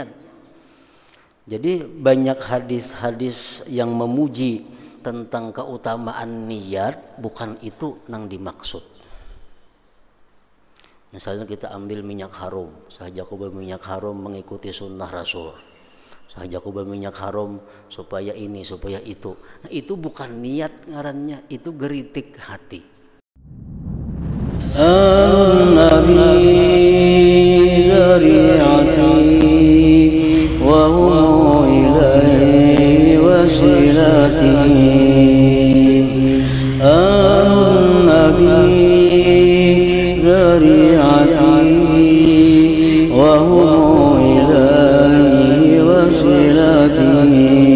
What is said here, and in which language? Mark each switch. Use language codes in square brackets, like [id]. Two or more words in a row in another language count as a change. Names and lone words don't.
[bjn] Jadi banyak hadis-hadis yang memuji tentang keutamaan niat, bukan itu nang dimaksud. Misalnya kita ambil minyak harum, sahajaku berminyak harum mengikuti sunnah Rasul, sahajaku berminyak harum supaya ini supaya itu. Nah, itu bukan niat ngarannya, itu geritik hati. [ar] النبي ذريعتي وهو إليه وسيلتي. النبي ذريعتي وهو إليه وسيلتي.